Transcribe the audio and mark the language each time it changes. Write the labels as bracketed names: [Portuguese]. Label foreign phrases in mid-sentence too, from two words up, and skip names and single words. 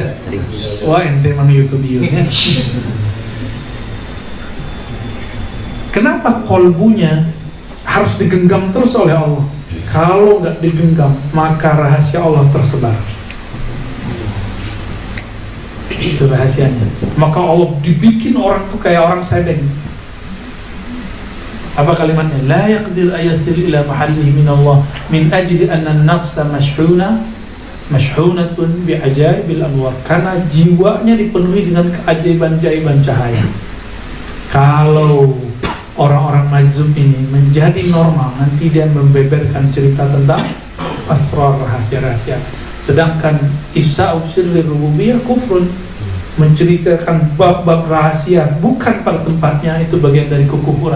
[Indonesian] Wah, ente emang YouTubernya. Kenapa kolbunya harus digenggam terus oleh Allah? Kalau nggak digenggam, maka rahasia Allah tersebar. Itu rahasianya. Maka Allah dibikin orang tuh kayak orang sedeng. Apa kalimatnya? [Arabic] لا يقدر أن يصل إلى محله من الله من أجل أن النفس مشحونة بعجائب الأنوار. [Indonesian] Karena jiwanya dipenuhi dengan keajaiban-ajaiban cahaya. Kalau orang-orang majzub ini menjadi normal, nanti dia membeberkan cerita tentang asrar, rahasia-rahasia. Sedangkan [Arabic] إفشاء سر الربوبية كفر, [Indonesian] menceritakan bab-bab rahasia bukan pada tempatnya, itu bagian dari kekufuran.